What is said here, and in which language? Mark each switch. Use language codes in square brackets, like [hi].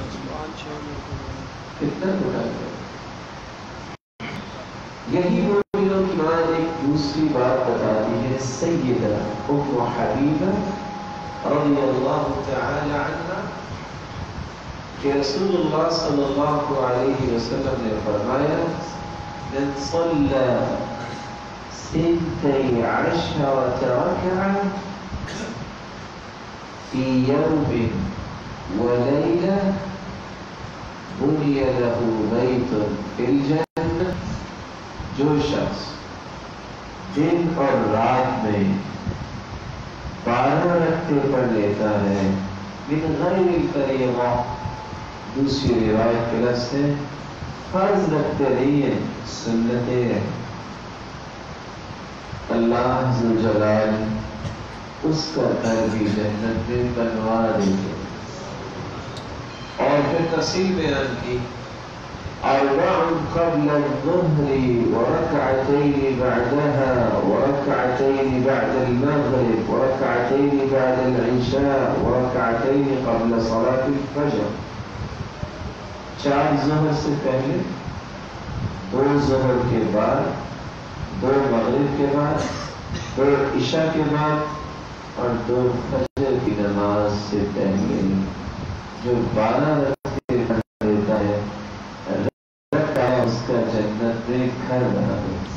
[ur] 5-6 کتنا بڑا ہے۔ یہی وہ دنوں کی ماں ایک دوسری بات بتاتی ہے، سیدہ ام حبیبہ رضی اللہ تعالی عنہ، کہ رسول اللہ صلی اللہ علیہ وسلم نے فرمایا [ar] من صلى 12 ركعة في يوم وليلة بني له بيت في الجنة. [ur] جو شخص دن اور رات میں 12 رکعتیں پڑھ لیتا ہے [ar] من غیر الفریضہ، [ur] دوسری روایت کے لفظ سے فرض رکھتے نہیں ہیں، سنتیں ہیں، اللہ ذوالجلال اس کا گھر بھی جنت میں بنوا دیں گے. اور پھر تفصیل بیان کی، [ar] أربع قبل الظهر وركعتين بعدها وركعتين بعد المغرب وركعتين بعد العشاء وركعتين قبل صلاة الفجر. [ur] 4 ظہر سے پہلے، 2 ظہر کے بعد، 2 مغرب کے بعد، 2 عشاء کے بعد اور 2 فجر کی نماز سے پہلے جو 12 رکعتیں پڑھ لیتا ہے اس کا جنت میں گھر بنا دے.